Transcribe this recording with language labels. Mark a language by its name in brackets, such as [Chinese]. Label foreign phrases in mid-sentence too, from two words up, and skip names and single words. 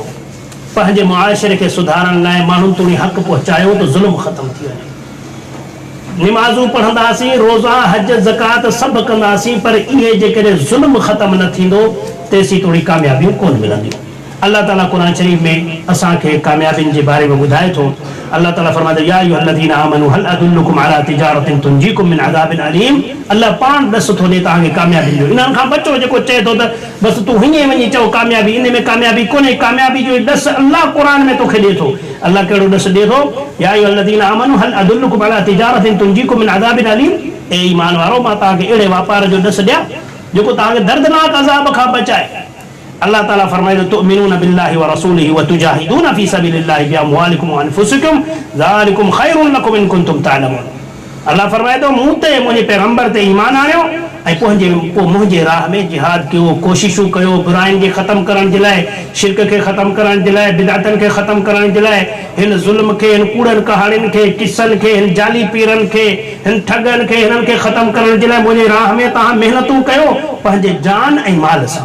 [Sindhi] पंहिंजे मुआशिरे खे सुधारण लाइ माण्हुनि ताईं हक़ पहुचायो त ज़ुल्म ख़तमु थी वञे। निमाज़ूं पढ़ंदासीं, रोज़ा, हज, ज़कात सभु कंदासीं, पर इहे जेकॾहिं ज़ुल्म ख़तमु न थींदो तेसीं थोरी कामयाबियूं कोन मिलंदियूं। अल्लाह ताला क़ुरान शरीफ़ में असांखे कामयाबियुनि जे बारे में ॿुधाए थो। अल्लाह ताला फरमाए, [Arabic] يا أيها الذين آمنوا هل أدلكم على تجارة تنجيكم من عذاب أليم. [Sindhi] अल्लाह पाण ॾस थो ॾे तव्हांखे कामयाबियुनि जो। इन्हनि खां बचो। जेको चए थो त बसि तूं हीअं वञी चओ कामयाबी, इन में कामयाबी कोन्हे। कामयाबी जो ॾस अल्लाह क़ुरान में तोखे ॾे थो। अल्लाह कहिड़ो ॾस ॾे थो? [Arabic] يا أيها الذين آمنوا هل أدلكم على تجارة تنجيكم من عذاب أليم. [Sindhi] ए ईमान वारो, मां तव्हांखे अहिड़े वापार जो ॾस ॾियां जेको तव्हांखे दर्दनाक अज़ाब खां बचाए। अल्लाह ताला फरमाए थो, [Arabic] تؤمنون بالله ورسوله وتجاهدون في سبيل الله بأموالكم وأنفسكم ذلكم خير لكم إن كنتم تعلمون. [Sindhi] अल्लाह फरमाए थो, मूं ते, मुंहिंजे पैगंबर ते ईमान आणियो ऐं पोइ मुंहिंजे राह में जिहाद कयो, कोशिशूं कयो बुराइनि खे ख़तमु करण जे लाइ, शिरक खे ख़तमु करण जे लाइ, बिदअतनि खे ख़तमु करण जे लाइ, हिन ज़ुल्म खे, हिन कूड़नि कहाणियुनि खे, किसनि खे, हिन जाली पीरनि खे, हिन ठगनि खे, हिननि खे ख़तमु करण जे लाइ मुंहिंजे राह में तव्हां महिनतूं कयो पंहिंजे जान ऐं माल सां।